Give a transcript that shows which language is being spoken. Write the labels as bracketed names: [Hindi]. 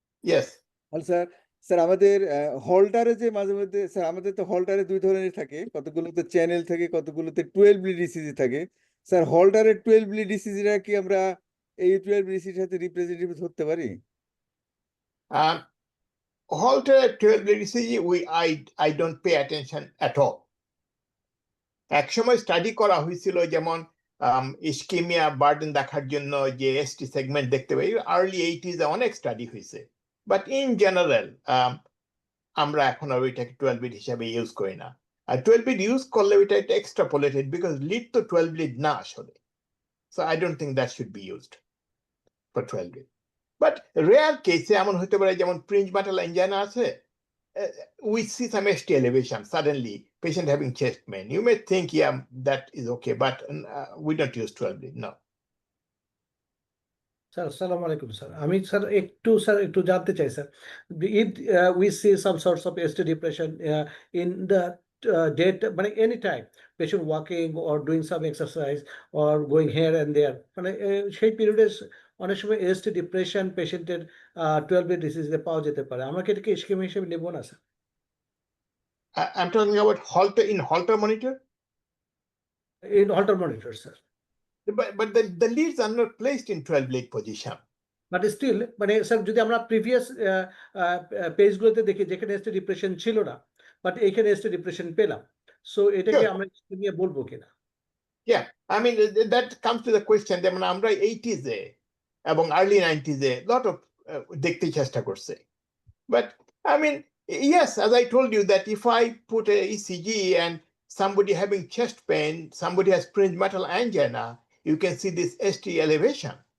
[English] Yes. [Bangla] Hello sir. Sir আমাদের হল্টারে যে মাঝে মধ্যে, স্যার আমাদের তো হল্টারে দুই ধরনের থাকে, কতগুলোতে চ্যানেল থাকে, কতগুলোতে 12 লিড ইসিজি থাকে। স্যার হল্টারের 12 লিড ইসিজিটা কি আমরা এই 12 লিড ইসিজির সাথে রিপ্রেজেন্টেটিভ ধরতে পারি? [English] Holter 12 lead ECG, I don't pay attention at all. [Bangla] একসময় স্টাডি করা হয়েছিল, যেমন ইস্কেমিয়া বার্ডেন দেখার জন্য যে এসটি সেগমেন্ট দেখতে পাই, আর্লি 80s অনেক স্টাডি হয়েছে, [English] but in general [Bangla] আমরা এখন আর ওইটাকে 12 লিড হিসাবে ইউজ করি না। আর 12 লিড ইউজ করলে ওইটা একটা এক্সট্রাপোলেটেড, বিকজ লিড তো 12 লিড না আসলে। [English] So I don't think that should be used for 12 lead. [Bangla] But rare কেসে এমন হতে পারে, যেমন প্রিঞ্জ বাটাল এনজাইনা আছে, [English] we see some ST elevation, suddenly patient having chest pain. You may think, yeah, that is okay, but we don't use 12 lead, no. [Bangla] Sir আসসালামু আলাইকুম sir. আমি sir একটু জানতে চাই sir, [English] if we see some sorts of ST depression in the date, [Bangla] মানে [English] any time patient walking or doing some exercise or going here and there, [Bangla] মানে সেই পিরিয়ডে অনেক সময় ST ডিপ্রেশন পেশেন্টের 12 লিড ডিসিজে পাওয়া যেতে পারে, আমরা কি এটাকে ইস্কেমিয়া হিসেবে নেব না sir? [English] I'm talking about Holter monitor. In Holter monitor, sir. But the leads are not placed in 12 lead position. [Bangla] But still, মানে স্যার যদি আমরা প্রিভিয়াস পেজগুলোতে দেখি যেখানে এসটি ডিপ্রেশন ছিল না, বাট এখানে এসটি ডিপ্রেশন পেলাম, সো এটাকে আমরা নিয়ে বলবো কিনা? [English] Yeah, I mean that comes to the question, [Bangla] যেমন আমরা 80s এ এবং [English] early 90s এ lot of দেখতে চেষ্টা করছে, but I mean yes, as I told you, that if I put a ECG and somebody having chest pain, somebody has fringe metal angina, you can see this ST elevation.